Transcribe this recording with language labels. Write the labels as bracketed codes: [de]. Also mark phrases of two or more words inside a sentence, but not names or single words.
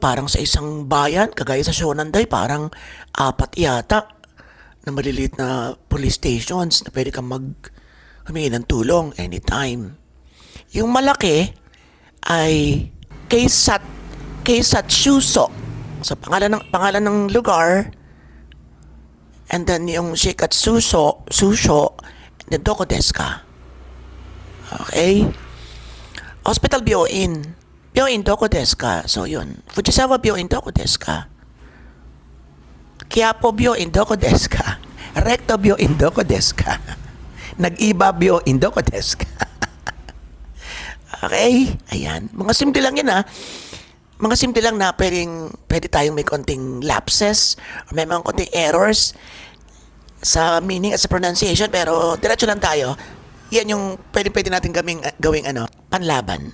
[tl] Parang sa isang bayan, kagaya sa Shonandai, parang 4 yata na maliliit na [en] police stations [tl] na pwede kang humingi ng tulong anytime. Yung malaki ay Keisatsuso. So pangalan ng lugar, [en] and then [tl] yung Shikatsuso, [en] and then [ja] どこですか? [tl] Okay? [en] Hospital Byoin. [ja] 病院どこですか? So yun. 藤沢病院どこですか？Quiapo病院どこですか? Recto病院どこですか? Nag-iba 病院どこですか? Okay? Ayan. [tl] Mga simple lang yan Mga simple lang na pwede tayong may konting lapses or may mga konting errors sa meaning at sa pronunciation pero diretso lang tayo. Yan yung pwede natin gawing panlaban.